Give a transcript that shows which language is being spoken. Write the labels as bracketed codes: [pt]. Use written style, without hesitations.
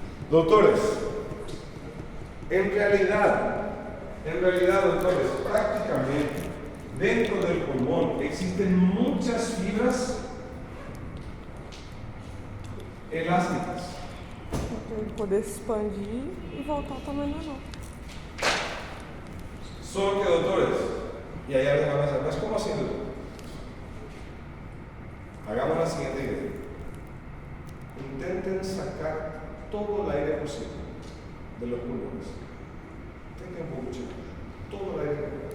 [es] Doctores, en realidad, doctores, prácticamente dentro del pulmón existen muchas fibras elásticas. [pt] Para ele poder se expandir e voltar ao tamanho normal. [es] Solo que, doctores, y hay alguien que va a pensar, ¿mas cómo así, doctor? Hagamos la siguiente idea. Intenten sacar todo el aire posible de los pulmones. Intenten un poco, chicos. Todo el aire.